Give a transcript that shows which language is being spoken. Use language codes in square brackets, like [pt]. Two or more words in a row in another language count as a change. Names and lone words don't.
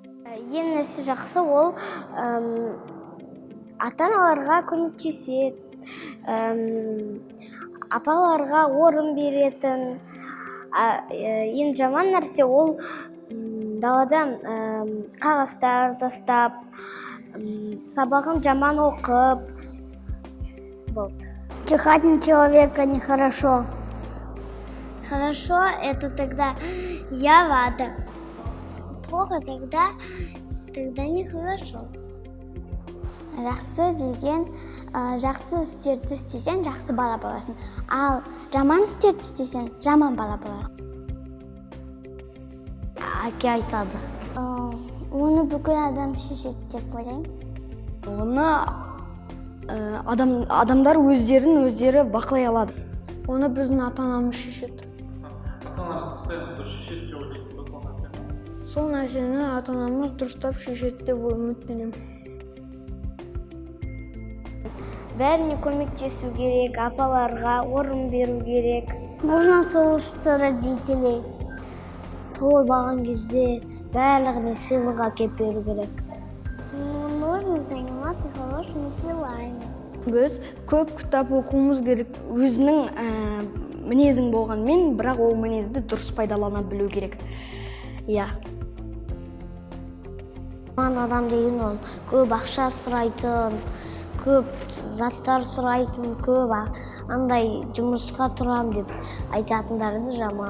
[kk] Ең нәрсе жақсы ол ата-аналарға көмектеседі, апаларға орын беретін. Ең жаман нәрсе ол даладан қағаздар тастап, сабағын жаман оқып болды. [ru] Чихать на человека нехорошо. Хорошо, это тогда я рада. Плохо, тогда нехорошо. [kk] Жақсы деген, жақсы істерді істесең, жақсы бала боласың. Ал жаман істерді істесең, жаман бала боласың. Әке айтады. Оны бүкіл адам шешеді деп ойлаймын. Оны адамдар өздері бақылай алады. Оны біздің ата-анамыз шешеді. Ата-аналар постоянно дұрыс шешеді деп ойлайсың ба сол нәрсені? Сол нәрсені ата-анамыз дұрыстап шешеді деп үміттенемін. Бәріне көмектесу керек, апаларға орын беру керек. [ru] Нужно слушаться родителей. [kk] Той болған кезде барлығына сыйлық әкеп беру керек. [ru] Нужно заниматься хорошими делами. [kk] Біз көп кітап оқуымыз керек. Өзінің мінезің болғанмен, бірақ ол мінезді дұрыс пайдалана білу керек. Иә. Жаман адам деген ол көп ақша сұрайтын, көп заттар сұрайтын, көп андай жұмысқа тұрам деп айтатындарды жаман.